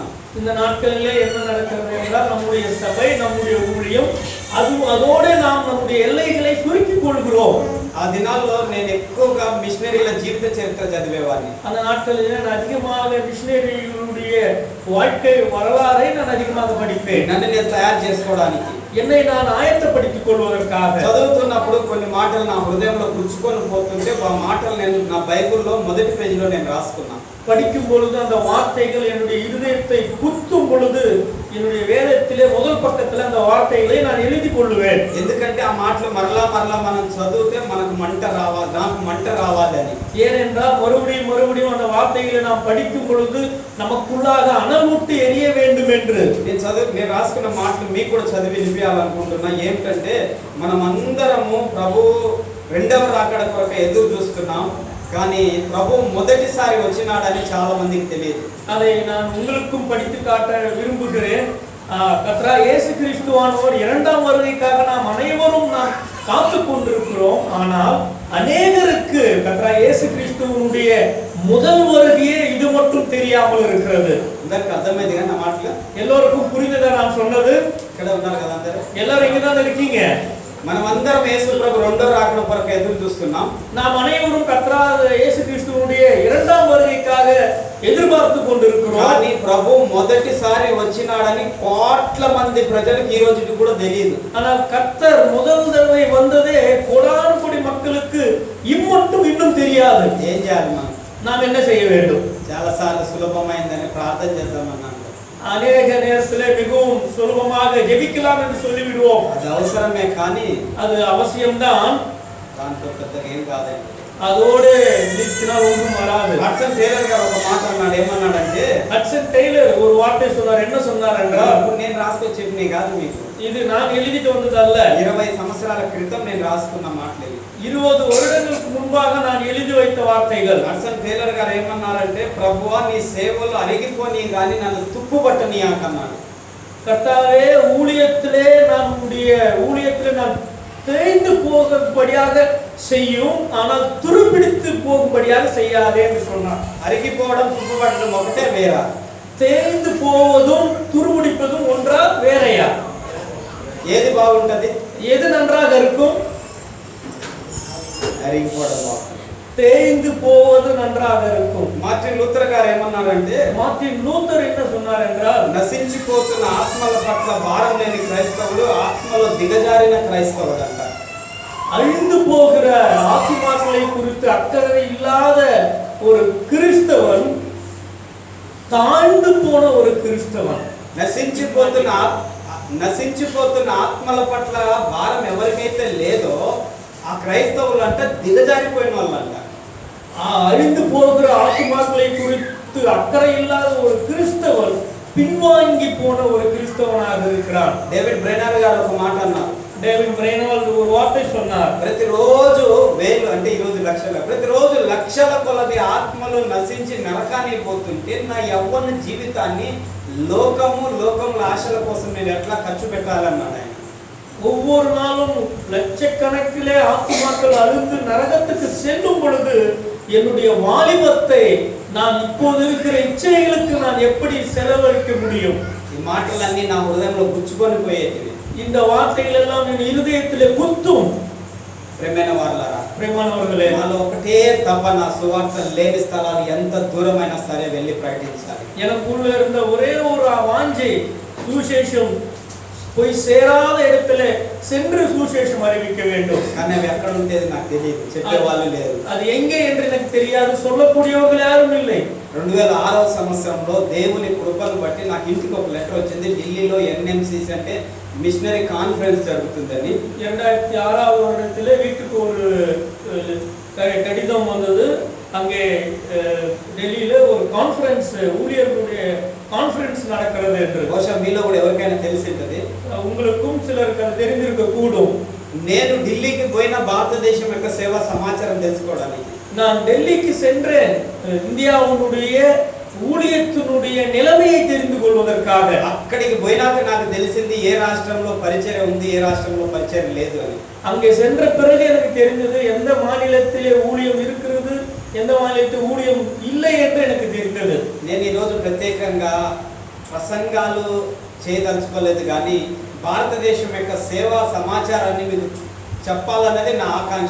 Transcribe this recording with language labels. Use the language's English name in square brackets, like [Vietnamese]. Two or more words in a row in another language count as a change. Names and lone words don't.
[Tamil] இந்த நாட்களிலே என்ன நடக்கிறது என்றால் நம்முடைய சபை, நம்முடைய ஊழியம் அதோடு நாம் நம்முடைய எல்லைகளை சுருக்கிக் கொள்கிறோம். [Telugu] ఆ దినాల్లో నేను ఎక్కువగా మిషనరీల జీవిత చరిత్ర చదివేవాడిని. [Tamil] அந்த நாட்களில் நான் அதிகமாக மிஷனரிகளுடைய வாழ்க்கை வரலாறை நான் அதிகமாக படிப்பேன். [Telugu] నన్ను నేను తయారు చేసుకోవడానికి, [Tamil] என்னை நான் ஆயத்தப்படுத்திக் கொள்வதற்காக. [Telugu] చదువుతున్నప్పుడు కొన్ని మాటలు నా హృదయంలో గుచ్చుకొని పోతుంటే ఆ మాటలు నేను నా బైబిల్లో మొదటి పేజీలో నేను రాసుకున్నాను. [Tamil] படிக்கும் பொழுது அந்த வார்த்தைகள் என்னுடைய இருதயத்தை குத்தும் பொழுது என்னுடைய வேதத்திலே முதல் பக்கத்துல அந்த வார்த்தைகளை நான் எழுதி கொள்ளுவேன். [Telugu] ఎందుకంటే ఆ మాటలు మరలా మనం చదివితే మనకు మంట రావాలి, నాకు మంట రావాలని. [Tamil] ஏனென்றால் மறுபடியும் அந்த வார்த்தைகளை நாம் படிக்கும் பொழுது நமக்குள்ளாக அனல்முட்டி எரிய வேண்டும் என்று. [Telugu] నేను రాసుకున్న మాటలు మీకు కూడా చదివి వినిపించాలనుకుంటున్నా. ఏమిటంటే మనం అందరము ప్రభు రెండవ రాకడ కొరకు ఎదురు చూస్తున్నాం, కానీ ప్రభు మొదటిసారి వచ్చినాడని చాలా మందికి తెలియదు. [Tamil] அதை நான் உங்களுக்கும் படித்து காட்ட விரும்புகிறேன். கர்த்தராகிய இயேசு கிறிஸ்துவானவர் இரண்டாம் வருகைக்காக நாம் அனைவரும் நாம் காத்து கொண்டிருக்கிறோம். ஆனால் அநேகருக்கு கர்த்தராகிய இயேசு கிறிஸ்துவினுடைய முதல் வருகையே இது மட்டும் தெரியாமல் இருக்கிறது. [Telugu] అందరికి అర్థమైందిగా నా మాటలు? [Tamil] எல்லோருக்கும் புரிந்ததா நான் சொன்னது? [Telugu] ఇక్కడ ఉన్నారు కదా అందరూ? [Tamil] எல்லாரும் இங்க தான் இருக்கீங்க. [Telugu] మనమందరం యేసు ప్రభు రెండో రాకడ కొరకు ఎదురు చూస్తున్నాం. [Tamil] நாம் அனைவரும் கர்த்தராகிய இயேசு கிறிஸ்துவினுடைய இரண்டாம் வருகைக்காக ఎదురుபார்த்து கொண்டிருக்கிறோம். [Telugu] కానీ ప్రభు మొదటిసారి వచ్చినాడని కోట్ల మంది ప్రజలకు ఈ రోజుకి కూడా తెలియదు. [Tamil] ஆனால் கர்த்தர் முதல் தடவை வந்ததே கோடானு கோடி மக்களுக்கு இன்னும் தெரியாது. [Telugu] ఏం చేయాలి మనం? [Tamil] நாம் என்ன செய்ய வேண்டும்? [Telugu] చాలా సార్లు సులభమైందని ప్రార్థన చేద్దామన్నాను. [Tamil] அநேக நேரத்திலே மிகவும் சுலபமாக ஜெபிக்கலாம் என்று சொல்லிவிடுவோம். [Telugu] అది అవసరమే, కానీ [Tamil] அது அவசியம்தான். [Telugu] దాంతో పెద్దగా ఏం కాదండి. [Tamil] அதோடு நிறுத்தினால் ஒன்றும் வராது. [Telugu] హడ్సన్ టైలర్ గారు ఒక మాట అన్నాడు. ఏమన్నాడంటే, [Tamil] ஹட்சன் டெய்லர் ஒரு வார்த்தை சொன்னார். என்ன சொன்னார் என்றால், [Telugu] నేను రాసుకొచ్చి చెప్పిన కాదు మీకు, [Tamil] இது நான் எழுதிட்டு வந்ததல்ல. [Telugu] 20 సంవత్సరాల క్రితం నేను రాసుకున్న మాటలు. [Tamil] 20 வருடங்களுக்கு முன்பாக நான் எழுதி வைத்த வார்த்தைகள். [Telugu] హడ్సన్ టైలర్ గారు ఏమన్నారంటే, ప్రభువా నీ సేవలు అరిగిపోని కానీ నన్ను తుప్పుపట్టనీయకన్నాడు. [Tamil] கர்த்தாவே, ஊழியத்திலே நான் தேய்ந்து போகும்படியாக செய்யும், ஆனால் துருப்பிடித்து போகும்படியாக செய்யாதே என்று சொன்னார். [Telugu] అరిగిపోవడం తుప్పుపట్టడం ఒకటే వేరా? [Tamil] தேய்ந்து போவதும் துருபிடிப்பதும் ஒன்றா வேறையா? [Telugu] ఏది బాగుంటది? [Tamil] எது நன்றாக இருக்கும்? [Telugu] అరిగిపోవడం బాగుంటుంది. [Tamil] தேய்ந்து போவது நன்றாக இருக்கும். [Telugu] మార్టిన్ లూథర్ గారు ఏమన్నారంటే, [Tamil] மார்ட்டின் லூத்தர் என்ன சொன்னார் என்றால், [Telugu] నశించిపోతున్న ఆత్మల పట్ల భారం లేని క్రైస్తవుడు ఆత్మలో దిగజారిన క్రైస్తవుడు అంట. [Tamil] அழிந்து போகிற ஆத்துமாக்களை குறித்து அக்கறை இல்லாத ஒரு கிறிஸ்தவன் தாழ்ந்து போன ஒரு கிறிஸ்தவன். [Telugu] నశించిపోతున్న ఆత్మల పట్ల భారం ఎవరికైతే లేదో ఆ క్రైస్తవులు అంట దిగజారిపోయిన వాళ్ళంట. [Tamil] அழிந்து போகிற ஆத்துமாக்களை குறித்து அக்கறை இல்லாத ஒரு கிறிஸ்தவன் பின்வாங்கி போன ஒரு கிறிஸ்தவனாக இருக்கிறான். [Telugu] డేవిడ్ బ్రెనర్ గారు ఒక మాట అన్నారు. [Tamil] డేవిడ్ బ్రెనర్ ஒரு వార్த்தை சொன்னார். [Telugu] ప్రతిరోజు వేలు అంటే ఈరోజు లక్షల, ప్రతిరోజు లక్షల కొలది ఆత్మలు నశించి నరకానికి పోతుంటే నా యవ్వన జీవితాన్ని లోకముల ఆశల కోసం నేను ఎట్లా ఖర్చు పెట్టాలన్నాడు ఆయన. [Tamil] ஒவ்வொரு நாளும் லட்சக்கணக்கிலே ஆத்துமாக்கள் அழிந்து நரகத்துக்கு செல்லும் பொழுது என்னுடைய வாலிபத்தை நான் இப்போது இருக்கிற இச்சைகளுக்கு நான் எப்படி செலவழிக்க முடியும்? [Telugu] ఈ మాటలన్నీ నా హృదయంలో గుచ్చుకొని పోయేటివి. [Tamil] இந்த வார்த்தைகள் எல்லாம் என் இருதயத்திலே குத்தும். [Telugu] ప్రేమనవர்களே, నాలో ఒకటే తపన, సువార్త లేని స్థలాలు ఎంత దూరమైనా సరే వెళ్ళి ప్రకటించాలి. [Tamil] எனக்குள்ள இருந்த ஒரே ஒரு வாஞ்சை சுவிசேஷம் போய் சேராத இடத்துல சென்று சுவிசேஷம் அறிவிக்க வேண்டும். [Telugu] కానీ అవి ఎక్కడ ఉండేది నాకు తెలియదు, చెప్పేవాళ్ళు లేరు. [Tamil] அது எங்கே என்று எனக்கு தெரியாது, சொல்லக்கூடியவர்கள் யாரும் இல்லை. [Telugu] 2006వ సంవత్సరంలో దేవుని కృపను బట్టి నాకు ఇంటికి ఒక లెటర్ వచ్చింది. ఢిల్లీలో ఎన్ఎంసిసి అంటే [English] missionary conference [Telugu] జరుగుతుందని. [Tamil] 2006வது வருடத்திலே வீட்டுக்கு ஒரு கடிதம் வந்தது. அங்கே டெல்லியில ஒரு கான்ஃபரன்ஸ், ஊழியர்களுடைய கான்ஃபரன்ஸ் நடக்கிறது என்று. [Telugu] బహుశా మీలో కూడా ఎవరికైనా తెలిసి ఉంటుంది, [Tamil] உங்களுக்கும் சிலருக்கு அது தெரிந்திருக்க கூடும். [Telugu] నేను ఢిల్లీకి పోయిన భారతదేశం యొక్క సేవా సమాచారం తెలుసుకోవడానికి. [Tamil] நான் டெல்லிக்கு சென்றேன் இந்தியாவுடைய ஊழியத்தினுடைய நிலைமையை தெரிந்து கொள்வதற்காக. [Telugu] అక్కడికి పోయినాక నాకు తెలిసింది ఏ రాష్ట్రంలో పరిచర్య ఉంది, ఏ రాష్ట్రంలో పరిచర్య లేదు అని. [Tamil] அங்கே சென்ற பிறகு எனக்கு தெரிந்தது எந்த மாநிலத்திலே ஊழியம் இருக்கிறது, எந்த மாநிலத்தில் ஊழியம் இல்லை என்று எனக்கு தெரிந்தது. [Telugu] నేను ఈ రోజు ప్రత్యేకంగా ప్రసంగాలు చేయదలుచుకోలేదు, కానీ భారతదేశం యొక్క సేవా సమాచారాన్ని మీకు చెప్పాలన్నది నా ఆకాంక్ష.